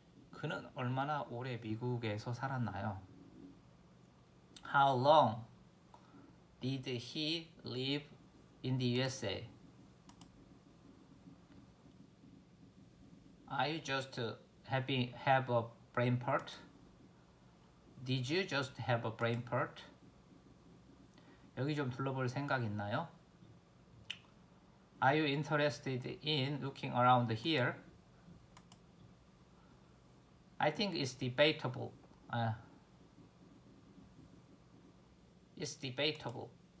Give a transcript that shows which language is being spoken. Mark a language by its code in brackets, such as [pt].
[ko] 그는 얼마나 오래 미국에서 살았나요? [en] How long did he live in the USA? Are you just have a brain part? Did you just have a brain part? [ko] 여기 좀 둘러볼 생각 있나요? [en] Are you interested in looking around here? I think it's debatable. It's debatable.